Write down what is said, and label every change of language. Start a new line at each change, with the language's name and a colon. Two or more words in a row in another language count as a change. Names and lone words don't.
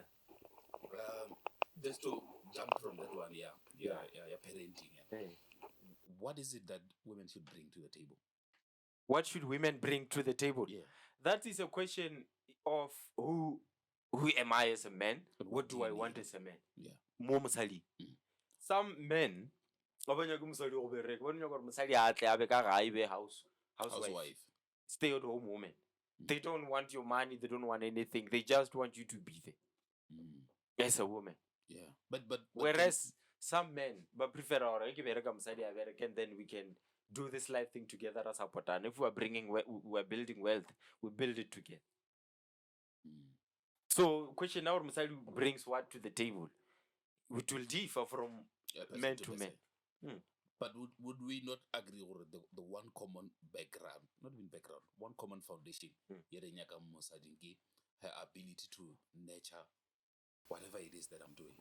English: Just to jump from that one, yeah, parenting. Yeah. Hey. What is it that women should bring to the table? What should women bring to the table? Yeah. That is a question of who am I as a man? And What do I you want need? as a man? Yeah.
Northern Sotho: Mo mosadi. Mm.
English: Some men
Northern Sotho: ba nyaka mosadi go bereka ba nyaka gore mosadi a tle a be ka ga ibe
English: housewife, stay at home woman. They don't want your money, they don't want anything, they just want you to be there as a woman. Yeah. But whereas some men but prefer or
Northern Sotho: ke bereka mosadi a bereka,
English: and then we can do this life thing together as a partner. If we are building wealth, we build it together. So question now, mosadi brings what to the table? It will differ from man to man. But would we not agree on the one common background, not even background, one common foundation, her ability to nurture whatever it is that I'm doing?